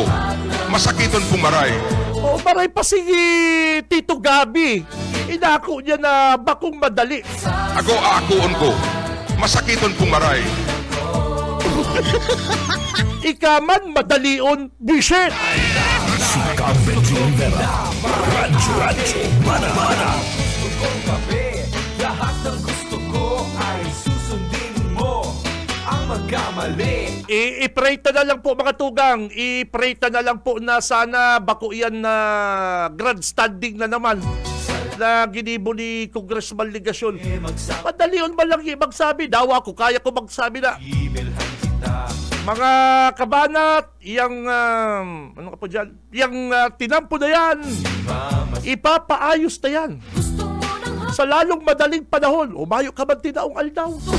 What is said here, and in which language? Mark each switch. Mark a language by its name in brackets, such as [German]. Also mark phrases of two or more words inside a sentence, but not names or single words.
[Bikol] Masakiton pong maray. O maray pa si Tito Gabi, inako niya na bakong madali. Ako aakuon ko. Masakiton pong maray. Ikaman madalion, [English] bullshit! [Filipino] Si Benji Rivera. Radyo Mana-Mana. Lahat ng gusto ko ay susundin mo. Ang magkamali. [Bikol] I-prayta na lang po mga tugang. I-prayta na lang po na sana bako yan na grandstanding na naman na ginibo ni Congressman Ligasyon. Madalion ba lang magsabi? Daw ako, kaya ko magsabi na. Mga kabanat, yung ano ka po dyan? [Filipino] Yung tinampo na yan, ipapaayos na yan. Sa lalong madaling panahon, [Bikol] umayo ka man tinaong aldaw.